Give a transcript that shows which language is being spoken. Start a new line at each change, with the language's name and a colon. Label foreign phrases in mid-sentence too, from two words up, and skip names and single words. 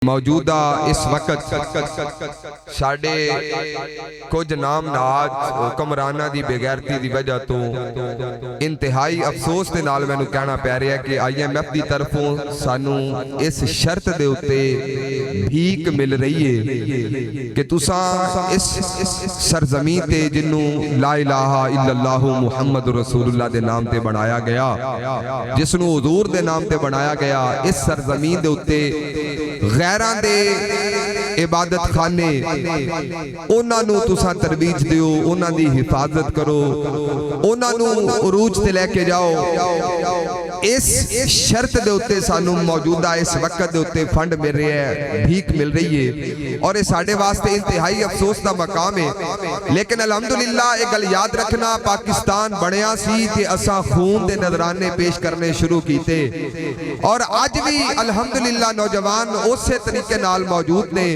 Punjabi: موجودہ اس وقت ساڑے کچھ نام ناج حکمرانہ دی بغیرتی دی وجہ تو انتہائی افسوس دے نال مینوں کہنا پہ رہا ہے کہ IMF دی طرفوں سانوں اس شرط دے اتے بھیک مل رہی ہے کہ تساں اس سرزمین تے جنوں
Arabic: لا الہ الا اللہ محمد رسول اللہ
Punjabi: دے نام تے بنایا گیا، جس نوں حضور دے نام تے بنایا گیا، اس سرزمین دے اتے غیران دے عبادت خانے انہاں نوں تساں ترویج دیو، انہاں دی حفاظت کرو، انہاں نوں عروج تے لے کے جاؤ۔ اس شرط دے اتے سانوں موجودہ اس وقت دے اتے فنڈ مل رہے ہیں، بھیک مل رہی ہے، اور یہ ساڑھے واسطے انتہائی افسوس دا مقام ہے۔ لیکن الحمدللہ ایک گل یاد رکھنا، پاکستان بڑھیا سی تے اساں خون دے نذرانے پیش کرنے شروع کیتے، اور آج بھی الحمدللہ نوجوان اسے طریقے نال موجود نے۔